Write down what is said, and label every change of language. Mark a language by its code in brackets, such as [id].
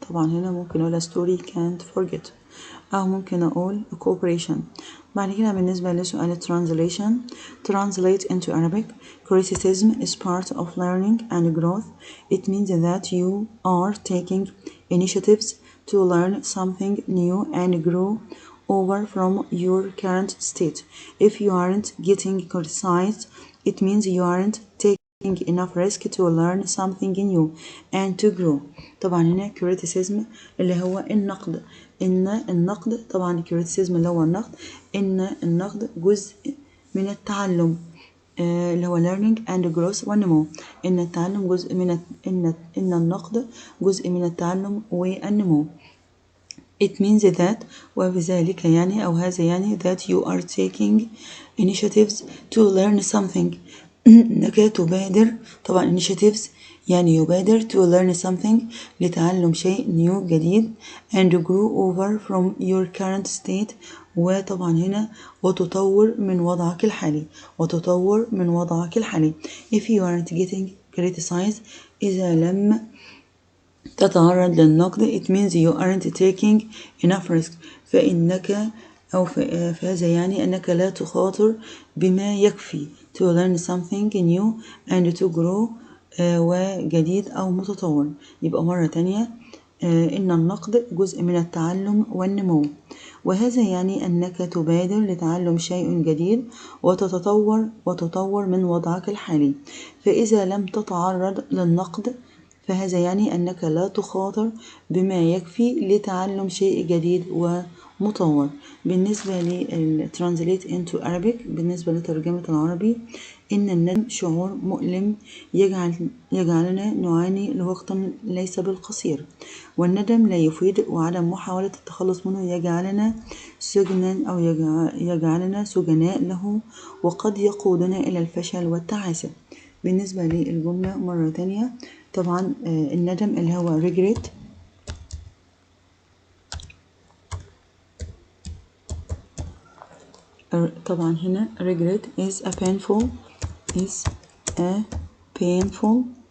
[ar] طبعا هنا ممكن أقول [en] story can't forget، [ar] أو ممكن أقول cooperation. بعد كده بالنسبة لسؤال [en] translate into Arabic. criticism is part of learning and growth. It means that you are taking initiatives to learn something new and grow over from your current state. If you aren't getting criticized, it means you aren't taking enough risk to learn something new and to grow. [ar] طبعا هنا criticism اللي هو النقد. إن النقد، طبعا criticism اللي هو النقد، إن النقد جزء من التعلم اللي هو [en] learning and growth [ar] والنمو. إن التعلم جزء من إن النقد جزء من التعلم والنمو. [en] It means that، [ar] وبذلك يعني أو هذا يعني [en] that you are taking initiatives to learn something، [ar] إنك تبادر. [en] طبعا initiatives [ar] يعني يبادر [en] to learn something، [ar] لتعلم شيء [en] new جديد and grow over from your current state. [ar] وطبعا هنا وتطور من وضعك الحالي، وتطور من وضعك الحالي. [en] If you aren't getting criticized، [ar] إذا لم تتعرض للنقد [en] it means you aren't taking enough risk [ar] فإنك فهذا يعني أنك لا تخاطر بما يكفي [en] to learn something new and to grow [ar] وجديد أو متطور. يبقى مرة تانية إن النقد جزء من التعلم والنمو، وهذا يعني أنك تبادر لتعلم شيء جديد وتطور من وضعك الحالي. فإذا لم تتعرض للنقد فهذا يعني أنك لا تخاطر بما يكفي لتعلم شيء جديد ومطور. بالنسبة للترانزليت [en] into Arabic، [ar] بالنسبة لترجمة العربي، إن الندم شعور مؤلم يجعلنا نعاني لوقت ليس بالقصير، والندم لا يفيد، وعدم محاولة التخلص منه يجعلنا سجنا أو يجعلنا سجناء له، وقد يقودنا إلى الفشل والتعاسة. بالنسبة للجملة مرة تانية، طبعا الندم اللي هو regret طبعا هنا [en] regret is a painful